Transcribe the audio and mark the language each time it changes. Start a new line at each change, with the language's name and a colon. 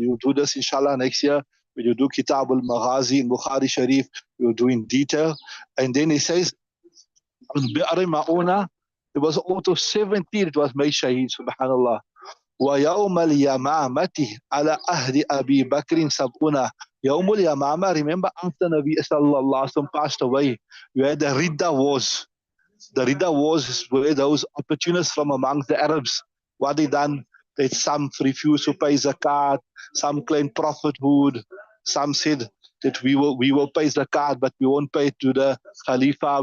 English: You do this inshallah next year when you do Kitab al-Maghazi in Bukhari Shareef, you do in detail. And then he says on بئر معونة it was also 70 it was made shaheed, subhanallah.
Arabic: ويوم اليمامة على أهل أبي بكر 70.
English: يوم اليمامة, remember after Nabi sallallahu alaihi wasallam passed away, you had the Ridda wars. The Ridda wars were those opportunists from amongst the Arabs. What they done? That some refused to pay zakat, some claimed prophethood, some said that we will pay zakat, but we won't pay it to the Khalifa.